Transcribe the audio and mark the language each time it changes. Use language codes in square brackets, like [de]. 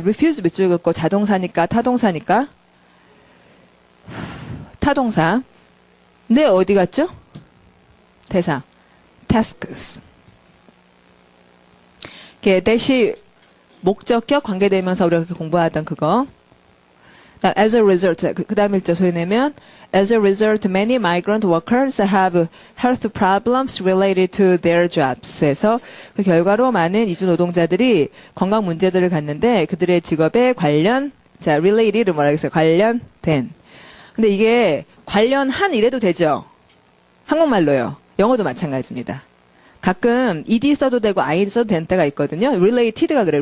[ko] refuse 밑줄 긋고 자동사니까 타동사니까 타동사. 네, 어디 갔죠? 대사. tasks. 이렇게 대시 목적격 관계대명사 우리가 그렇게 공부하던 그거. [en] As a result, [ko] 그 다음에 일자 소리 내면 [en] As a result, many migrant workers have health problems related to their jobs. [ko] 에서 그 결과로 많은 이주 노동자들이 건강 문제들을 갖는데 그들의 직업에 자, related 뭐라 그랬어요? 관련된. 근데 이게 관련한 이래도 되죠? 한국말로요. 영어도 마찬가지입니다. 가끔 ed 써도 되고 ing 써도 되는 때가 있거든요. related가 그래요.